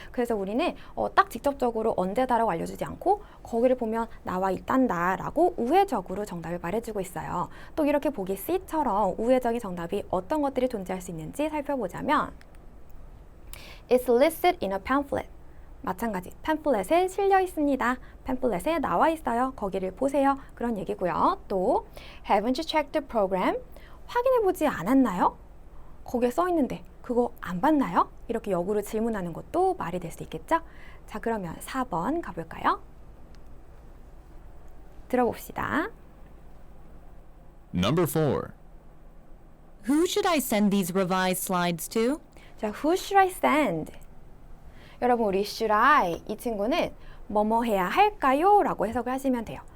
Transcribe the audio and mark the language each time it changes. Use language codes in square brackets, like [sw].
[ko] 그래서 우리는 딱 직접적으로 언제다라고 알려주지 않고 거기를 보면 나와 있단다라고 우회적으로 정답을 말해주고 있어요. 또 이렇게 보기 C처럼 우회적인 정답이 어떤 것들이 존재할 수 있는지 살펴보자면 [en] It's listed in a pamphlet. [ko] 마찬가지 팸플렛에 실려 있습니다. 팸플렛에 나와 있어요. 거기를 보세요. 그런 얘기고요. [en] 또 Haven't you checked the program? [ko] 확인해 보지 않았나요? 거기에 써 있는데 그거 안 봤나요? 이렇게 역으로 질문하는 것도 말이 될 수 있겠죠? 자, 그러면 4번 가볼까요? 들어봅시다. [en] Number 4. Who should I send these revised slides to? 자, Who should I send? [ko] 여러분, 우리 should I 이 친구는 뭐뭐 해야 할까요? 라고 해석을 하시면 돼요.